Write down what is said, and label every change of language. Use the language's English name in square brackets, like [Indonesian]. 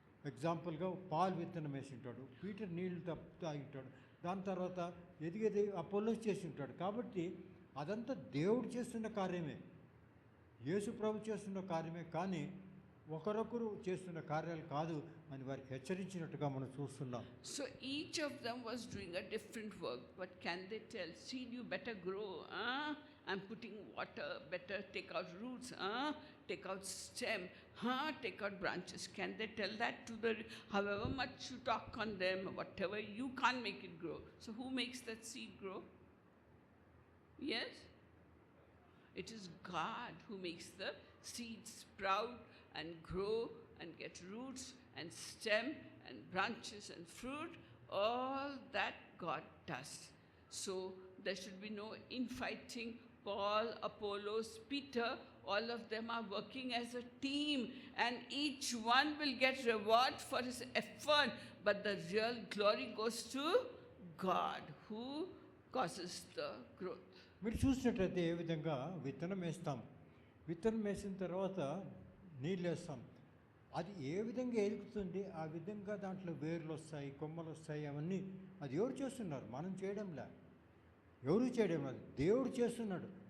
[Telugu] ఎగ్జాంపుల్గా పాలు విత్తనం వేసి ఉంటాడు, పీటర్ నీళ్లు తాగింటాడు, దాని తర్వాత ఎదిగేది అపోలోస్ చేసి ఉంటాడు. కాబట్టి అదంతా దేవుడు చేస్తున్న కార్యమే, యేసు ప్రభు చేస్తున్న కార్యమే, కానీ ఒకరొకరు చేస్తున్న కార్యాలు కాదు అని వారికి హెచ్చరించినట్టుగా మనం చూస్తున్నాం. [English] So each of them was doing a different work, but can they tell, seed you better grow, I'm putting water, better take out roots, take out stem, take out branches. Can they tell that to the, however much you talk on them, whatever, you can't make it grow. So who makes that seed grow? Yes? It is God who makes the seed sprout and grow and get roots and stem and branches and fruit. All that God does. So there should be no infighting. Paul, Apollos, Peter, all of them are working as a team, and each one will get reward for his effort, but the real glory goes to God who causes the growth. [Telugu] మీరు చూసినట్లయితే ఏ విధంగా విత్తనం వేస్తాం, విత్తనం వేసిన తర్వాత నీళ్ళు వేస్తాం, అది ఏ విధంగా ఎదుగుతుంది, ఆ విధంగా దాంట్లో వేర్లు వస్తాయి, కొమ్మలు వస్తాయి, అవన్నీ అది ఎవరు చేస్తున్నారు? మనం చేయడంలా, ఎవరు చేయడం లేదు, దేవుడు చేస్తున్నాడు.